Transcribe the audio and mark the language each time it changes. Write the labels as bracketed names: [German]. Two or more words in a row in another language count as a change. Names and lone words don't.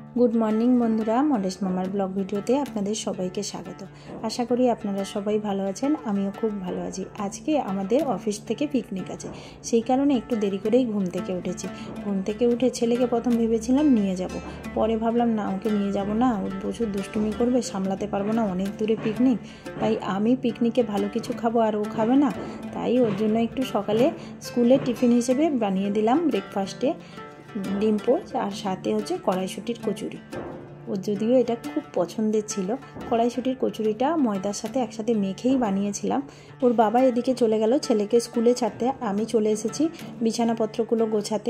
[English] good morning [Bangla] বন্ধুরা মডেস্ট মামার ব্লগ ভিডিওতে আপনাদের সবাইকে স্বাগত। আশা করি আপনারা সবাই ভালো আছেন, আমিও খুব ভালো আছি। আজকে আমাদের অফিস থেকে পিকনিক আছে, সেই কারণে একটু দেরি করেই ঘুম থেকে উঠেছি। ঘুম থেকে উঠে ছেলেকে প্রথম ভেবেছিলাম নিয়ে যাবো, পরে ভাবলাম না ওকে নিয়ে যাবো না, ও প্রচুর দুষ্টুমি করবে, সামলাতে পারবো না, অনেক দূরে পিকনিক। তাই আমি পিকনিকে ভালো কিছু খাবো আর ও খাবে না, তাই ওর জন্য একটু সকালে স্কুলে টিফিন হিসেবে বানিয়ে দিলাম ব্রেকফাস্টে ডিম পোচ আর সাথে হচ্ছে কড়াইশুঁটির কচুরি। ও যদিও এটা খুব পছন্দের ছিল। কড়াইশুঁটির কচুরিটা ময়দার সাথে একসাথে মেখেই বানিয়েছিলাম। ওর বাবা এদিকে চলে গেল ছেলেকে স্কুলে ছাড়তে, আমি চলে এসেছি বিছানাপত্রগুলো গোছাতে।